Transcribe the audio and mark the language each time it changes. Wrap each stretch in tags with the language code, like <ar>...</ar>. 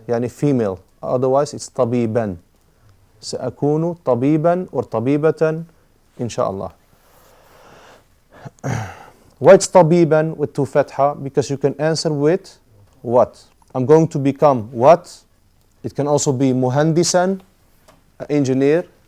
<en>يعني female. Otherwise it's طبيبا.</en> <ar>سأكون طبيبا or طبيبة إن شاء الله.</ar> <en>Why it's طبيبا with two fatha? Because you can answer with what? I'm going to become what? It can also be muhandisan, engineer.</en>